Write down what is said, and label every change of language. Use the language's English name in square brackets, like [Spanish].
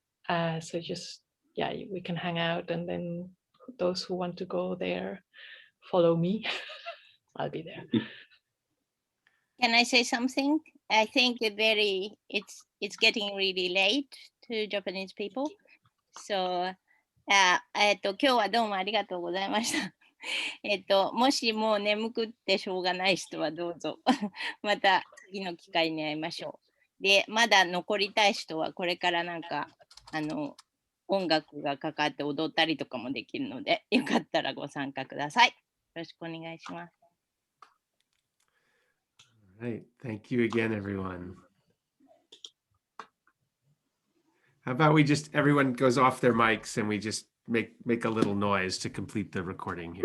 [English] So just, we can hang out, and then those who want to go there, follow me. I'll be there. Can I say something? I think it's getting really late to Japanese people. [Japanese] So, 今日はどうもありがとうございました。もしもう眠くってしょうがない人はどうぞまた次の機会に会いましょう。で、まだ残りたい人はこれからなんか音楽がかかって踊ったりとかもできるので、よかったらご参加ください。よろしくお願いします。 [English] Right. Thank you again, everyone. How about we just, everyone goes off their mics and we just make a little noise to complete the recording here.